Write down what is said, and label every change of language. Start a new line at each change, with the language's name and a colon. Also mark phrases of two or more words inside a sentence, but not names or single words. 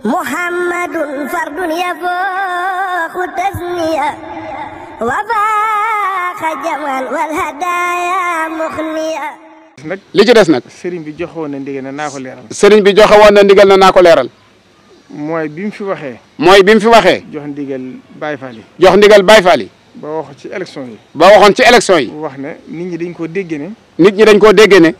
Arabic: محمد فرد يفوق التسمية وفاق جمال والهدايا مخنية.
Wolof: li ci des nag. sëriñ bi joxe woon na ndigal na naa ko leeral. sëriñ bi joxe woon na ndigal na naa ko leeral. mooy bi mu fi waxee. mooy bi mu fi waxee. jox ndigal Baye Fall yi. jox ndigal Baye Fall yi. ba waxoon ci élection yi. ba waxoon ci élection yi. wax ne nit ñi dañ koo déggee ne. nit ñi dañ koo déggee ne.